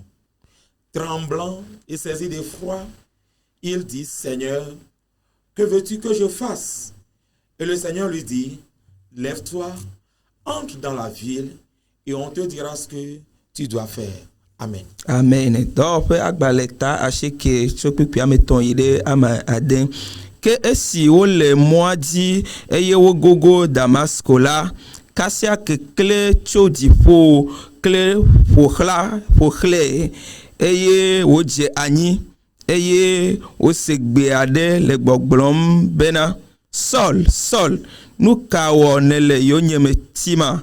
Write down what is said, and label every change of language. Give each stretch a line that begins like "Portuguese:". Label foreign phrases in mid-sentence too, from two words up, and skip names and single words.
French: Tremblant et saisi d'effroi, il dit: Seigneur, que veux-tu que je fasse? Et le Seigneur lui dit: Lève-toi, entre dans la ville et on te dira ce que tu dois faire. Amen. Amen.
Ewe: Que esi wo le moa dzi eye wo gogo Damasko la, kasia kekle tso dziƒo kle ƒoxlẽ eye wodze anyi eye wose gbe aɖe le gbɔgblɔm bena: Saul, Saul, nu ka wɔ nèle yonyeme tima?